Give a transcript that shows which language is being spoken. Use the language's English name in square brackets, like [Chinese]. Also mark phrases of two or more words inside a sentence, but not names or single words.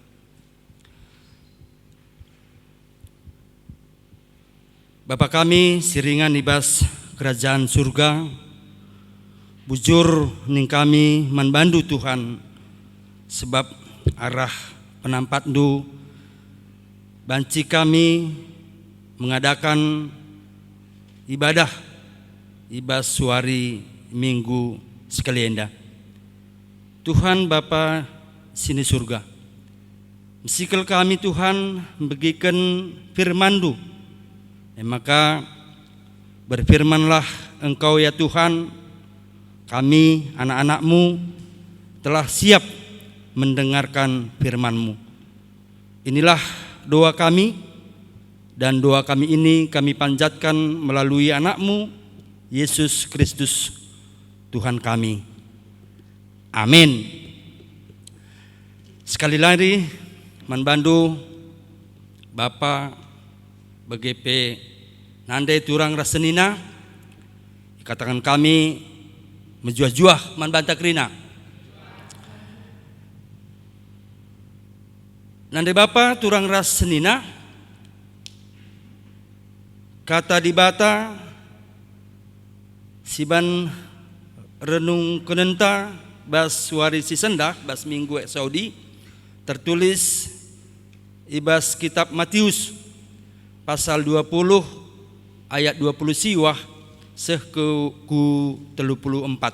[Batak Karo] Bapa kami siringan ibas kerajaan surga, bujur ning kami manbandu Tuhan, sebab arah penampat du banci kami [Indonesian] mengadakan ibadah [Batak Karo] ibas suari minggu sekalienda. Tuhan Bapa sini surga, mesikel kami Tuhan bagikan firman-Du, [Indonesian] maka berfirmanlah Engkau ya Tuhan, kami anak-anak-Mu telah siap mendengarkan firman-Mu. Inilah doa kami, dan doa kami ini kami panjatkan melalui anak-Mu Yesus Kristus Tuhan kami. Amin. [Batak Karo] Sekali lagi manbandu Bapa BGP nandai turang rasenina, katakan kami menjuah-juah manbanta krina. Nandai Bapa turang ras senina, kata dibata siban renung kenenta bas suari si sendah bas minggu Saudi, tertulis ibas kitab Matius pasal 20 ayat 20 siwah seh ku 34.